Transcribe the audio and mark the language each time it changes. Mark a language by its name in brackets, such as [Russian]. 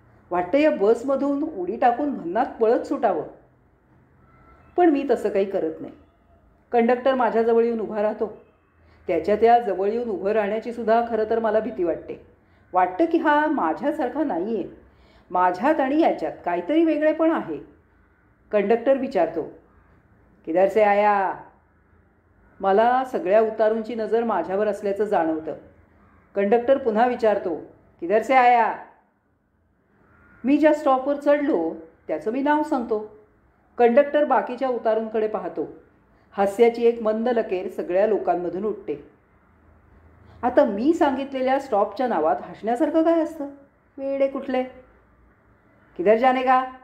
[Marathi] वाटतं या बसमधून उडी टाकून भन्नात पळत सुटावं. पण मी तसं काही करत नाही. कंडक्टर माझ्याजवळ येऊन उभा राहतो. त्याच्या त्या जवळ येऊन उभं राहण्याची सुद्धा खरं तर मला भीती वाटते. वाटतं की हा माझ्यासारखा नाही आहे. माझ्यात आणि याच्यात काहीतरी वेगळेपण आहे. कंडक्टर विचारतो, [Hindi] किधर से आया? [Marathi] मला सगळ्या उतारूंची नजर माझ्यावर असल्याचं जाणवतं. कंडक्टर पुन्हा विचारतो, [Hindi] किधर से आया? [Marathi] मी ज्या स्टॉपवर चढलो त्याचं मी नाव सांगतो. कंडक्टर बाकीच्या उतारूंकडे पाहतो. हास्याची एक मंद लकेर सगळ्या लोकांमधून उठते. आता मी सांगितलेल्या स्टॉपच्या नावात हसण्यासारखं काय असतं? वेडे कुठले? [Hindi] किधर जाने का?